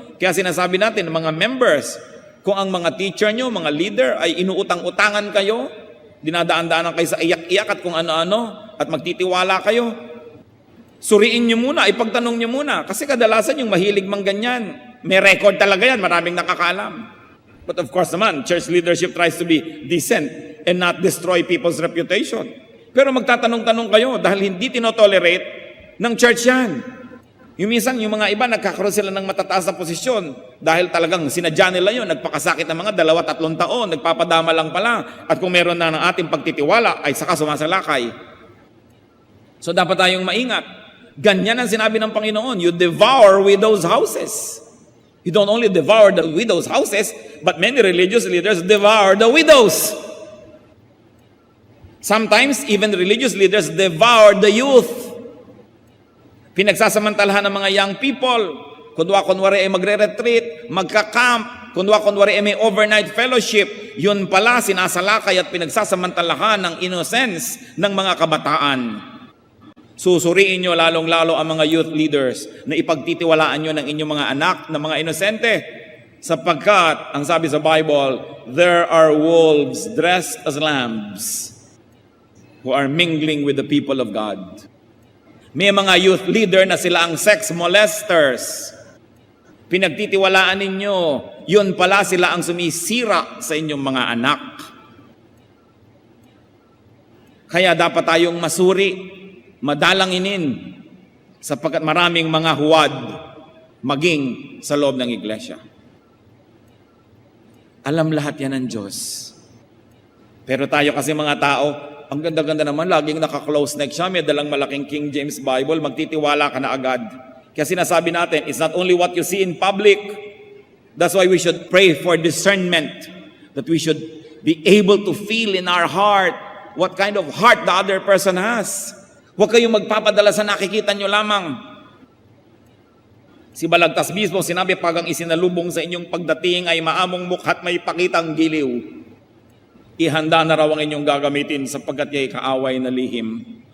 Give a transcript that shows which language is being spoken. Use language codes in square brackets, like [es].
[tl] Kaya sinasabi natin, mga members, kung ang mga teacher nyo, mga leader, ay inuutang-utangan kayo, dinadaan-daanan kayo sa iyak-iyak at kung ano-ano, at magtitiwala kayo, suriin nyo muna, ipagtanong nyo muna. Kasi kadalasan yung mahilig mang ganyan, may record talaga yan, maraming nakakaalam. [en] But of course naman, church leadership tries to be decent and not destroy people's reputation. [tl] Pero magtatanong-tanong kayo dahil hindi tinotolerate ng church yan. Yung minsan, yung mga iba, nagkakaroon sila ng matataas na posisyon dahil talagang sinadya nila yun, nagpakasakit ng mga 2-3 taon, nagpapadama lang pala, at kung meron na ng ating pagtitiwala, ay saka sumasalakay. So dapat tayong maingat. Ganyan ang sinabi ng Panginoon, [en] you devour widows' houses. You don't only devour the widows' houses, but many religious leaders devour the widows. Sometimes, even religious leaders devour the youth. [tl] Pinagsasamantalahan ng mga young people. Kunwari ay magre-retreat, magka-camp, kunwari ay may overnight fellowship. Yun pala, sinasalakay at pinagsasamantalahan ng innocence ng mga kabataan. Susuriin nyo lalong-lalo ang mga youth leaders na ipagtitiwalaan nyo ng inyong mga anak na mga inosente. Sapagkat, ang sabi sa Bible, [en] there are wolves dressed as lambs who are mingling with the people of God. [tl] May mga youth leader na sila ang sex molesters. Pinagtitiwalaan ninyo, yun pala sila ang sumisira sa inyong mga anak. Kaya dapat tayong masuri, madalanginin, sapagkat maraming mga huwad maging sa loob ng iglesia. Alam lahat yan ng Diyos. Pero tayo kasi mga tao, ang ganda-ganda naman, laging naka-close neck siya, may dalang malaking King James Bible, magtitiwala ka na agad. Kaya sinasabi natin, [en] it's not only what you see in public. That's why we should pray for discernment, that we should be able to feel in our heart what kind of heart the other person has. [tl] Huwag kayong magpapadala sa nakikita nyo lamang. Si Balagtas mismo sinabi, pag ang isinalubong sa inyong pagdating ay maamong mukha't may pakitang giliw, ihanda na raw ang inyong gagamitin sapagkat ya'y kaaway na lihim.